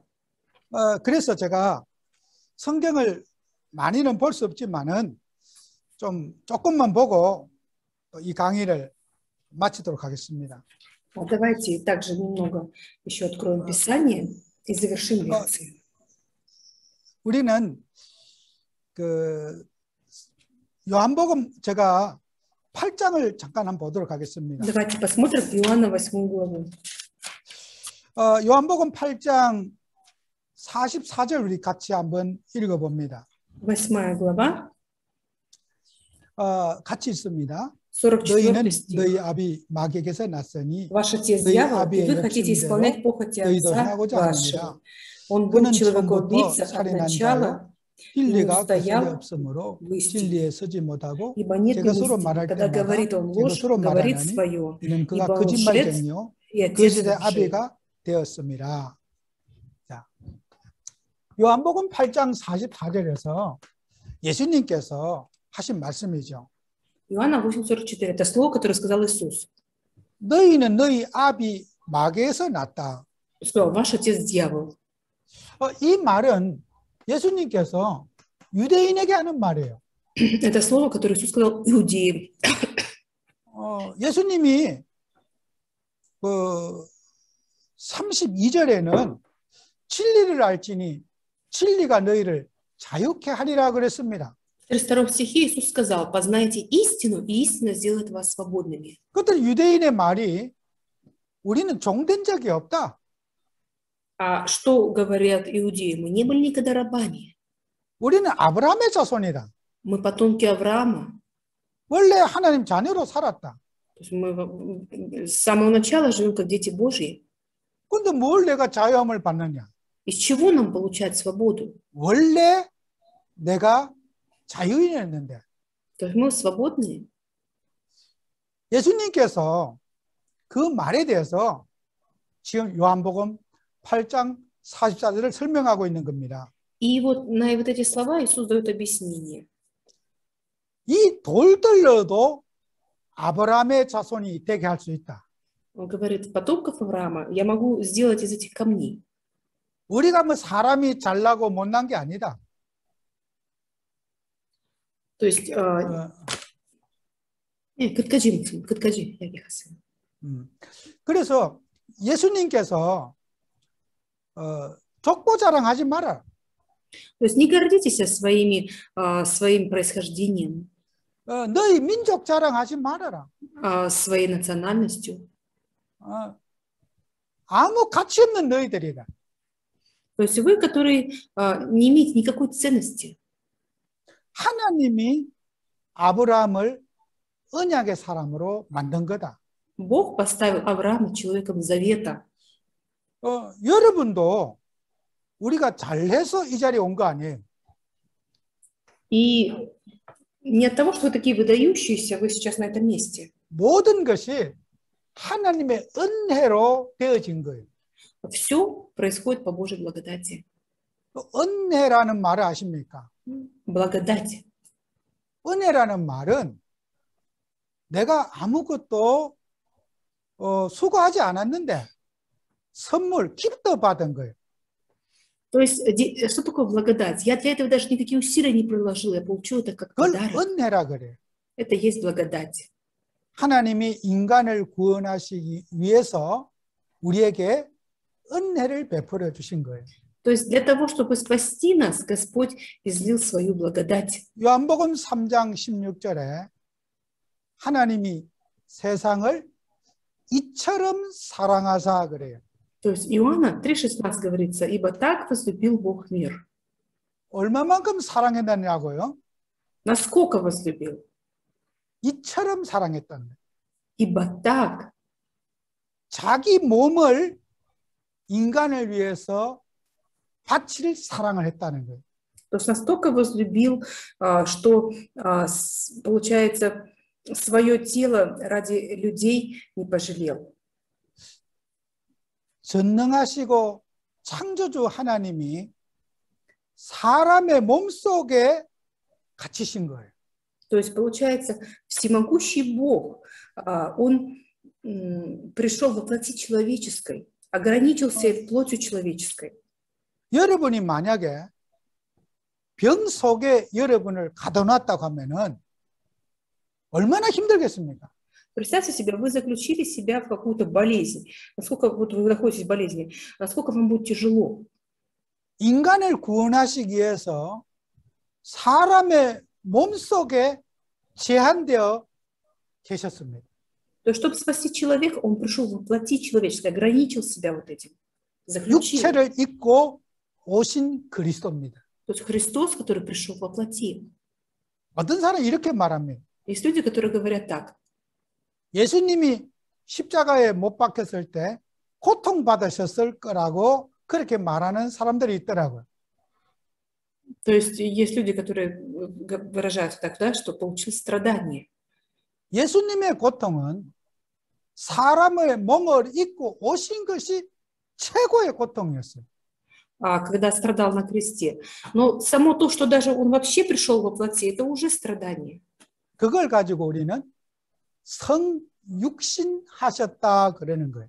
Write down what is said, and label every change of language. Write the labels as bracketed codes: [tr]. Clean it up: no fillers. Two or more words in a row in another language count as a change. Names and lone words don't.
[ko] 그래서 제가 성경을 많이는 볼 수 없지만은 조금만 보고 이 강의를 마치도록 하겠습니다. [ru] Давайте также немного еще откроем Писание и завершим лекцию. [ko] 우리는 그 요한복음 제가 8장을 잠깐 한번 보도록 하겠습니다. [ru] Давайте посмотрим Иоанна 8 главу. [ko] 요한복음 8장 44절 우리 같이 한번 읽어봅니다. [ru] 8 глава, [ko] 같이 있습니다. 44 너희는 [ru] стих. [ko] 너희 아비 마귀에게서 났으니 [ru] Ваш отец [ko] 너희 [ru] дьявол, и [ko] 아비의 [ru] вы хотите [ko] 욕심대로 [ru] исполнять похоти [ko] 너희도 [ru] отца [ko] 행하고자 [ru] вашего. [ko] 하느니라. [ru] Он был [ko] 그는 [ru] человекоубийца [ko] 처음부터 [ru] от [ko] 살인한 [ru] начала, [ko] 진리가 그 속에 [ru] стоял [ko] 없으므로 [ru] в истине. [ko] 진리에 서지 못하고 [ru] Ибо нет [ko] 제가 [ru] в [ko] 서로 [ru] истине. [ko] 말할 [ru] Когда [ko] 때마다 [ru] говорит он [ko] 제가 [ru] ложь, [ko] 서로 [ru] говорит [ko] 말하나니 [ru] свое, [ko] 이는 그가 [ru] ибо он лжец [ko] 거짓말쟁이요 [ru] и отец [ko] 거짓의 [ru] лжи. [ko] 아비가 되었습니다. 자, 요한복음 8장 44절에서 예수님께서 하신 말씀이죠. [ru] Иоанна 8:44. Это слово, которое сказал Иисус. [ko] 너희는 너희 아비 마귀에서 났다. [ru] Он сказал, ваш отец дьявол. [ko] 이 말은 예수님께서 유대인에게 하는 말이에요. [ru] Это слово, которое Иисус сказал иудеям. [ko] 예수님이 그 32절에는 진리를 알지니 진리가 너희를 자유케 하리라 그랬습니다. [ru] В 32 стихе Иисус сказал, познайте истину, и истина сделает вас свободными. [ko] 그때 유대인의 말이 우리는 종된 적이 없다. [ru] А что говорят иудеи? Мы не были никогда рабами. [ko] 우리는 아브라함의 자손이다. [ru] Мы потомки Авраама. [ko] 원래 하나님 자녀로 살았다. [ru] То есть мы с самого начала живем как дети Божьи. [ko] 근데 뭘 내가 자유함을 받느냐? [ru] Из чего нам получать свободу? [ko] 원래 내가 자유인이었는데 [ru] То есть мы свободные. [ko] 예수님께서 그 말에 대해서 지금 요한복음 8장 44절을 설명하고 있는 겁니다. [ru] И вот на вот эти слова Иисус дает объяснение. [ko] 이 돌들로도 아브라함의 자손이 되게 할 수 있다. [ru] Он говорит, потомков Авраама я могу сделать из этих камней. [ko] 우리가 뭐 사람이 잘나고 못난 게 아니다. [ru] То есть, [ko] 끝까지 얘기하세요. 그래서 예수님께서 족보 자랑하지 마라. [ru] То есть не гордитесь своим происхождением, [ko] 너희 민족 자랑하지 말아라. [ru] своей национальностью. [ko] 아무 가치 없는 너희들이다. [ru] То есть вы, которые не имеете никакой ценности. [ko] 하나님이 아브라함을 언약의 사람으로 만든 거다. [ru] Бог поставил Авраама человеком завета. [ko] 여러분도 우리가 잘해서 이 자리에 온 거 아니에요. [ru] И не от того, что вы такие выдающиеся, вы сейчас на этом месте. [ko] 모든 것이 하나님의 은혜로 되어진 거예요. [ru] Все происходит по Божьей благодати. [ko] 은혜라는 말을 아십니까? [ru] Благодать. [ko] 은혜라는 말은 내가 아무것도 수고하지 않았는데 선물, 기프트 받은 거예요. [ru] То есть, что такое благодать? Я для этого даже никакие усилия не приложил, я получил это как [ko] 그걸 [ru] подарок. [ko] 은혜라 그래요. [ru] Это есть благодать. [ko] 하나님이 인간을 구원하시기 위해서 우리에게 은혜를 베풀어 주신 거예요. [ru] То есть для того, чтобы спасти нас, Господь излил свою благодать. [ko] 요한복음 3장 16절에 하나님이 세상을 이처럼 사랑하사 그래요. [ru] То есть Иоанна 3,16 говорится, ибо так возлюбил Бог мир. [ko] 얼마만큼 사랑했느냐고요? [ru] Насколько возлюбил? [ko] 이처럼 사랑했다는 거예요. [ru] Ибо так. [ko] 자기 몸을 인간을 위해서 바칠 사랑을 했다는 거예요. [ru] То есть настолько возлюбил, что, получается, свое тело ради людей не пожалел. [ko] 전능하시고 창조주 하나님이 사람의 몸속에 갇히신 거예요. [ru] То есть, получается, всемогущий Бог, Он пришел во плоти человеческой, ограничился плотью человеческой. [ko] 여러분이 만약에 병 속에 여러분을 가둬놨다고 하면은 얼마나 힘들겠습니까? [ru] Представьте себе, вы заключили себя в какую-то болезнь. Насколько вот вы находитесь в болезни, насколько вам будет тяжело. [ko] 인간을 구원하시기 위해서 사람의 몸속에 제한되어 계셨습니다. [ru] То есть, чтобы спасти человека, Он пришел во плоти человеческой, ограничил себя вот этим. Заключил. [ko] 육체를 입고 오신 그리스도입니다. [ru] То есть Христос, который пришел во плоти. [ko] 어떤 사람이 이렇게 말합니다. [ru] Есть люди, которые говорят так. [ko] 예수님이 십자가에 못 박혔을 때 고통받으셨을 거라고 그렇게 말하는 사람들이 있더라고요. [ru] То есть есть люди, которые выражаются так, да, что получил страдание. [ko] 예수님의 고통은 사람의 몸을 입고 오신 것이 최고의 고통이었어요. [ru] Когда страдал на кресте. Но само то, что даже он вообще пришел во плоти, это уже страдание. [ko] 그걸 가지고 우리는 성육신하셨다 그러는 거예요.